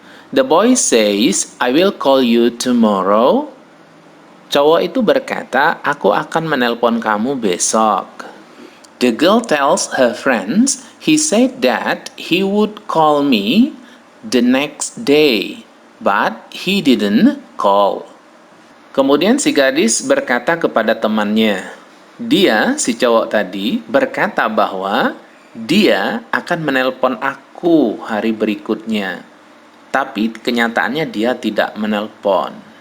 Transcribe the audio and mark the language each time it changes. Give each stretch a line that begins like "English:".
English: The boy says, "I will call you tomorrow."
Indonesian: Cowok itu berkata, aku akan menelpon kamu besok.
English: The girl tells her friends, "He said that he would call me the next day, but he didn't call."
Indonesian: Kemudian si gadis berkata kepada temannya, dia, si cowok tadi, berkata bahwa dia akan menelpon aku hari berikutnya. Tapi kenyataannya dia tidak menelpon.